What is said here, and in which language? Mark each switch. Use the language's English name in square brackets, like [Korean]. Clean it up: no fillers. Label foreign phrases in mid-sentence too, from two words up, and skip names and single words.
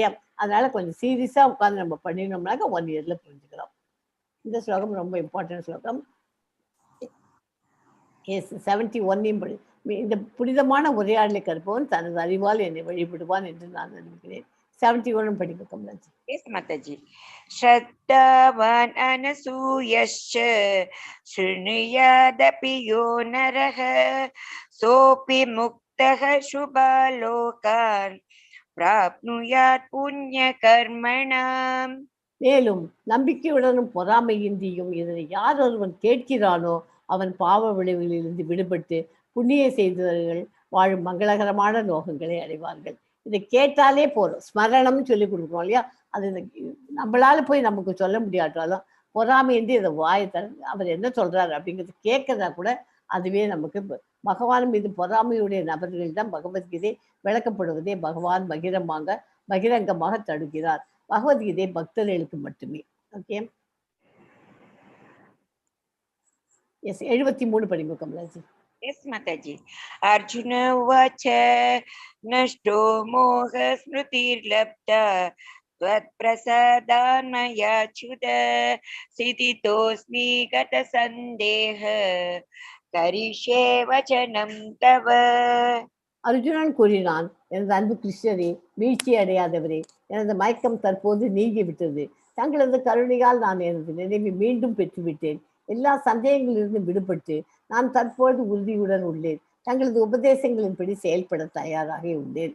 [Tamil] அதனால கொஞ்சம் சீரியஸாக உட்காந்து நம்ம பண்ணினோம்னாக்க 1 இயரில் புரிஞ்சுக்கலாம். இந்த ஸ்லோகம் ரொம்ப இம்பார்ட்டன்ட் ஸ்லோகம். 71 படி. இந்த புனிதமான உரையாடலை கற்பவன் தனது அறிவால் என்னை வழிபடுவான் என்று நான் அறிவிக்கிறேன். 71 படிக்க கமலாஜி. [English] Yes Mataji. [Sanskrit] श्रद्धावान् अनसूयश्च शृणुयाद् अपि यो नरः सोऽपि मुक्तः शुभाँल्लोकान् प्राप्नुयात् पुण्य कर्मणाम्. [Tamil] மேலும் நம்பிக்கையுடனும் பொறாமையின்றியும் இதனை யார் ஒருவன் கேட்கிறானோ அவன் பாவ விளைவுகளிலிருந்து விடுபட்டு புண்ணிய செய்தவர்கள் வாழும் மங்களகரமான லோகங்களை அடைவார்கள். இதை கேட்டாலே போதும். ஸ்மரணம்னு சொல்லி கொடுக்குறோம் இல்லையா, அது நம்மளால போய் நமக்கு சொல்ல முடியாட்டாலும் பொறாமையின்றி இதை வாயை அவர் என்ன சொல்றாரு அப்படிங்கிறது கேட்கறதா கூட அதுவே நமக்கு பகவான் மீது பொறாமையுடைய நபர்களிடம் பகவத்கீதை விளக்கப்படுவதை பகவான் பகிரங்கமாக தடுக்கிறார். பகவத்கீதை பக்தர்களுக்கு மட்டுமே. [English] okay, yes [Tamil] 73 படிங்க கமலாஜி. [English] Yes, Mataji. [Sanskrit] अर्जुन उवाच नष्टो मोहः स्मृतिर्लब्धा त्वत् प्रसादान्मयाच्युत स्थितोऽस्मि गत सन्देहः करिष्ये वचनं तव. [Tamil] அர்ஜுனன் கூறினான், எனது அன்பு கிருஷ்ணரே, வீழ்ச்சி அடையாதவரே, எனது மயக்கம் தற்போது நீங்கிவிட்டது. தங்களது கருணையால் நான் எனது நினைவை மீண்டும் பெற்றுவிட்டேன். எல்லா சந்தேகங்களிலிருந்து விடுபட்டு நான் தற்போது உறுதியுடன் உள்ளேன். தங்களது உபதேசங்களின்படி செயல்பட தயாராக உள்ளேன்.